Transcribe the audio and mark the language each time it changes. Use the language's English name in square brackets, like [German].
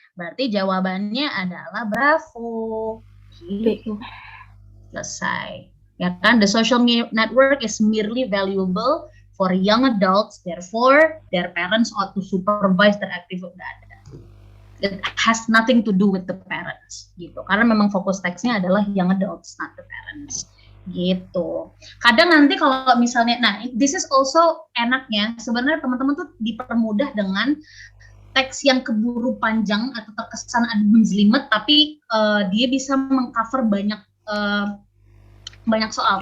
[Indonesian] Berarti jawabannya adalah bravo. Gitu. Selesai. Ya kan? [English] The social network is merely valuable for young adults, therefore their parents ought to supervise their activity. It has nothing to do with the parents, gitu. [Indonesian] Karena memang fokus teksnya adalah [English] young adults, not the parents, [Indonesian] gitu. Kadang nanti kalau misalnya, nah, [English] this is also [Indonesian] enaknya, sebenarnya teman-teman tuh dipermudah dengan teks yang keburu panjang atau terkesan ada menjelimet, tapi dia bisa mengcover banyak soal.